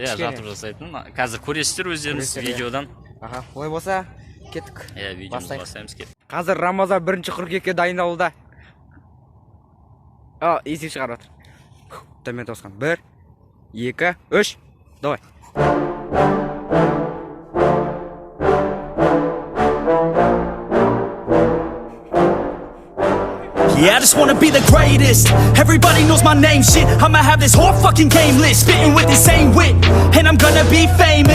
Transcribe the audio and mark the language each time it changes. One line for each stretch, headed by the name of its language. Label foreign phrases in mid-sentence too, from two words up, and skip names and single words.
Kazakh: Жатып жасайтын. Қазір көресіздер өздеріңіз видеодан. Олай болса, кеттік. Видеомызды бастаймыз, кеттік. Қазір Рамазан 1 қыркүйекке дайындалуда. Есек шығарып отыр. Төмен тосқан. 1, 2, 3. Давай.
English: Yeah, I just wanna be the greatest. Everybody knows my name, shit. I'ma have this whole fucking game list, spitting with the same wit, and I'm gonna be famous.